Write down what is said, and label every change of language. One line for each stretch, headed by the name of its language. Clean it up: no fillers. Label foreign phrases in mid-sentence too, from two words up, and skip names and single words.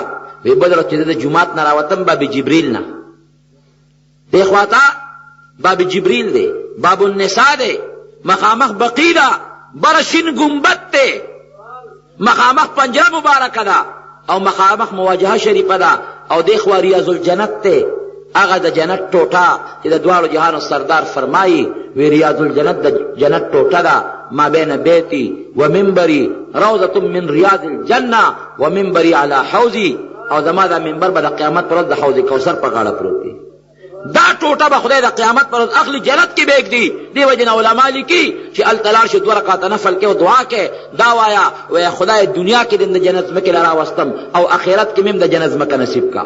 Pashto: وی بل ورځ چې زه د جومات نه راوتم باب جبریل نه، دې خواته باب جبریل دی، باب النساء دی، مخامخ بقی ده، بره شین گنبد دی، مخامخ پنجره مبارکه ده او مخامخ مواجهه شریفه ده، او دې خوا ریاض الجنت دی، هغه د جنت ټوټه چې د دواړو جهانو سردار فرمایي وی ریاض الجنت د جنت ټوټه ده،
Arabic: ما بین بیتی و منبری روضة من ریاض الجنه و منبری علی حوضی،
Pashto: او زما دا منبر به د قیامت پر ورځ د حوض کوثر په غاړه پروت دی. دا ټوټه به خدای د قیامت پر ورځ اخلي جنت کې بیگ دی. دی وجه نه علما لیکي چې هلته لاړ شي 2 رکعاته نفل کې او دعا کې دا وایا وی خدای دنیا کې د جنت ځمکې له راوستم او آخرت کې مې د جنت ځمکه نصیب کا.